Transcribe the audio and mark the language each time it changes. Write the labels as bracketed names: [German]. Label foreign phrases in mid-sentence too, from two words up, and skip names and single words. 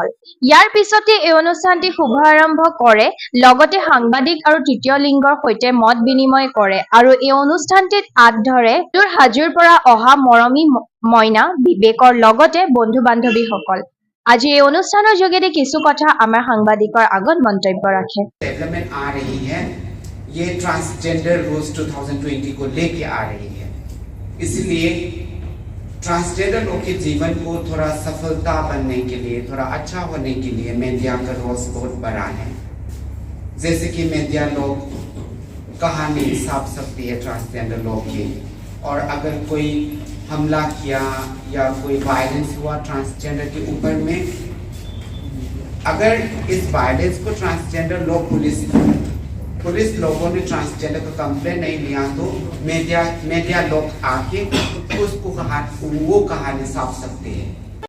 [Assamese] ইয়াৰ পিছতে এই অনুষ্ঠানটি শুভাৰম্ভ কৰে লগতে সাংবাদিক আৰু তৃতীয় লিংগৰ সৈতে মত বিনিময় কৰে আৰু এই অনুষ্ঠানটিত আঁত ধৰে হাজোৰ পৰা অহা মৰমী মইনা বিবেকৰ লগতে বন্ধু-বান্ধৱীসকল। আজি এই অনুষ্ঠানৰ যোগেদি কিছু কথা আমাৰ সাংবাদিকৰ আগত মন্তব্য ৰাখে। [Hindi] डेवलपमेंट आ रही है, ये ट्रांसजेंडर रूल्स 2020 को लेके आ रही है। इसलिए ट्रांसजेंडर लोग के जीवन को थोड़ा सफलता बनने के लिए, थोड़ा अच्छा होने के लिए मीडिया का रोल बहुत बड़ा है। जैसे कि मीडिया लोग कहानी छाप सकती है ट्रांसजेंडर लोग की, और अगर कोई हमला किया या कोई वायलेंस हुआ ट्रांसजेंडर के ऊपर में, अगर इस वायलेंस को ट्रांसजेंडर लोग पुलिस लोगों ने ट्रांसजेंडर का कंप्लेन नहीं लिया तो मीडिया लोग आके उसको वो कहानी छाप सकते हैं।